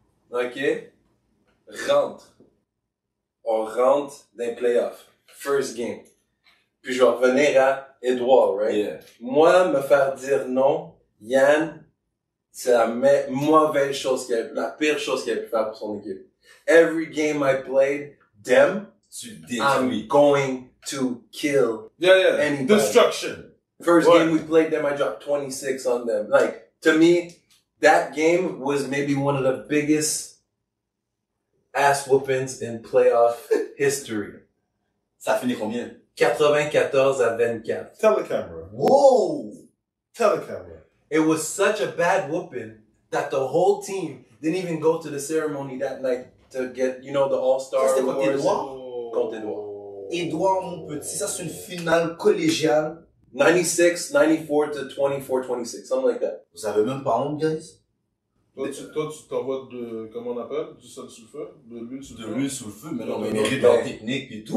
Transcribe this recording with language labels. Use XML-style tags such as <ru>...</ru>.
<fr>OK? Rentre. On rentre dans les playoffs.</fr> <en>First game.</en> <fr>Puis je vais revenir à Edouard, right?</fr> <en>Yeah.</en> <fr>Moi, me faire dire non, Yann, c'est la mauvaise chose la pire chose qu'il a pu faire pour son équipe.</fr> <en>Every game I played, them,</en> <fr>Tu</fr> <en>I'm</en> <fr>détruis.</fr> <en>going to kill. Yeah. Anybody. Destruction. First What? game we played them, I dropped 26 on them. Like, to me, that game was maybe one of the biggest ass whoopings in playoff history.</en> <fr>Ça finit combien? 94-24.</fr> <en>Tell the camera. Wow! Tell the camera. it was such a bad whooping that the whole team didn't even go to the ceremony that night to get, you know, the All-Star</en> <fr>Ça, c'était contre</fr> <en>awards.</en> <fr>Édouard? Contre Édouard. Édouard, mon petit, ça c'est une finale collégiale.</fr> <en>96, 94 to 24, 26, something like that.</en> <fr>Vous avez même pas honte, guys? Toi, tu t'envoies comment on appelle? Du sol sur le feu? De l'huile sur le De feu? l'huile sous le feu, mais non, mais Ouais. mérite leur technique et tout.</fr>